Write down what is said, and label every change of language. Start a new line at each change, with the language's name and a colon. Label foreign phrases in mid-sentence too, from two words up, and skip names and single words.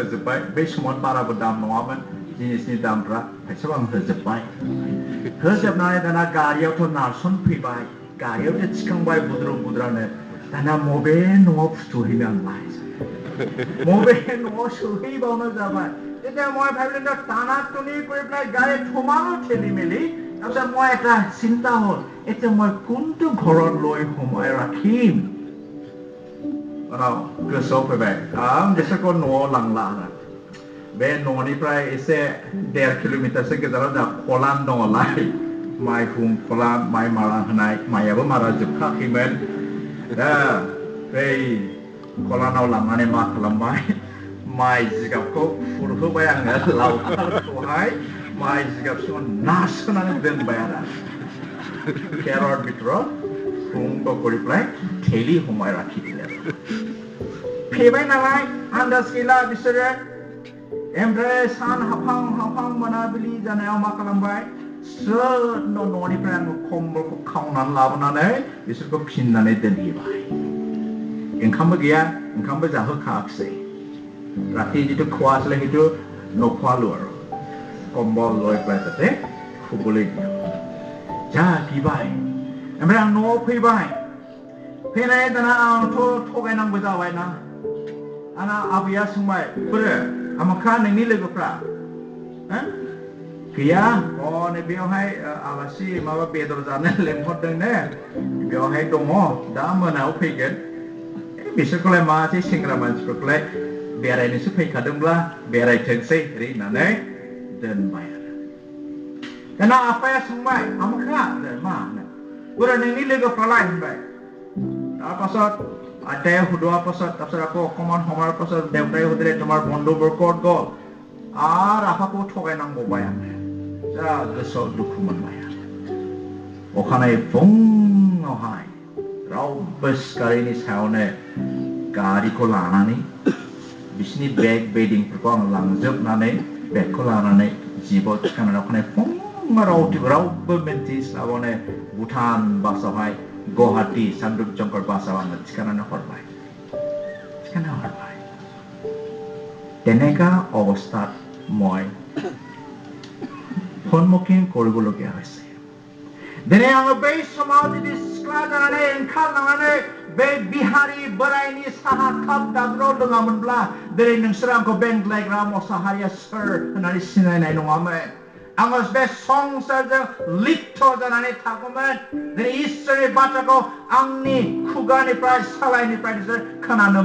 Bodo: बै समाव बाराबो दाम नङामोन, जिनिसनि दामफ्रा खायसेबा आं होजोब्बाय होजोबनानै दाना गारियावथ' नारसन फैबाय गारियावथ' थिखांबाय बुद्रानो दाना मबे न'आव फुथुहैनो आंलाय मबे न'आव सोहैबावनो जाबाय
Assamese: তেতিয়া মই ভাবিলো টানাটনি কৰি পেলাই গাড়ী সোমালো ঠেলি মেলি তাৰপিছত মই এটা চিন্তা হ'ল এতিয়া মই কোনটো ঘৰত লৈ সোমাই ৰাখিম
Bodo: गोसोआव फैबाय आं बिसोरखौ न'आव लांला बे न'निफ्राय एसे 1.5 किल'मिटारसो गोजानाव जा खलान दङलाय माइहुं खलान माइ मारा होनाय माइयाबो मारा जोबखाखैमोन दा बै खलानाव लांनानै मा खालामबाय माइ जिगाबखौ फुरहोबाय आङो लावखारखौहाय माइ जिगाबखौ नारसोनानै दोनबाय आरो केर'र बिथोराव फुंखौ
Assamese: কৰি পেলাই ঠেলি সোমাই ৰাখি দিলে
Bodo: फैबाय नालाय आन्दाज गैला बिसोरो ओमफ्राय सान हाफां मोनाबिलि जानायाव मा खालामबाय सोर न'निफ्राय आङो खम्बलखौ खावनानै लाबोनानै बिसोरखौ फिननानै दोनहैबाय ओंखामबो गैया ओंखामबो जाहोखायाखिसै राति जितु
Assamese: খোৱা আছিলে সেইটো নখোৱালো আৰু কম্বল লৈ পেলাই তাতে শুবলৈ দিওঁ যা দিবাই
Bodo: ओमफ्राय आं न'आव फैबाय फैनाय दाना आंथ' थगायनांगौ जाबायना आंना आबैया सोंबाय बोरो आमोखा नोंनि लोगोफ्रा गैया नै बेयावहाय आलासि माबा बेदर जानो लेंहरदोंनो बेयावहाय दङ दा मोनायाव फैगोन बिसोरखौलाय मासै सेंग्रा मानसिफोरखौलाय बेरायनोसो फैखादोंब्ला बेरायथोंसै ओरै होननानै दोनबाय आरो दाना आफाया सोंबाय आमोखा मा बोरो नोंनि लोगोफ्रालाय होनबाय
Assamese: তাৰপাছত আইতায়ে সুধোৱাৰ পাছত তাৰপিছত আকৌ অকণমান সময়ৰ পাছত দেউতাই সুধিলে তোমাৰ বন্ধুবোৰ ক'ত গ'ল আৰু আফাকো
Bodo: থগাयनांगौबाय आङो जा गोसोआव दुखु मोनबाय अखानायै फुङावहाय रावबो सिखारैनि सायावनो गारिखौ लानानै बिसिनि बेग बेडिंफोरखौ आं लांजोबनानै बेगखौ लानानै जिबाव थिखांनानै अखानायै फुङाव रावबो मिन्थिस्लाबानो भुटान बासावहाय गुवाहाटी सानदुपजंकर बासाव आङो थिखांनानै हरबाय
Assamese: তেনেকা অৱস্থাত মই সন্মুখীন কৰিবলগীয়া হৈছে দিনে
Bodo: आङो बै समाव जुदि सिख्ला जानानै ओंखारलांनानै बे बिहारि बोरायनि साहा काप दाग्राव लोङामोनब्ला दिनै नोंसोर आंखौ बेंग्लायग्रा मुसाहारिया सोर होननानै सिनायनाय नङामोन आङो बे संसारजों लिप्त जानानै थागौमोन दिनै इसोरनि बाथ्राखौ आंनि खुगानिफ्राय सालायनिफ्राय नोंसोर खोनानो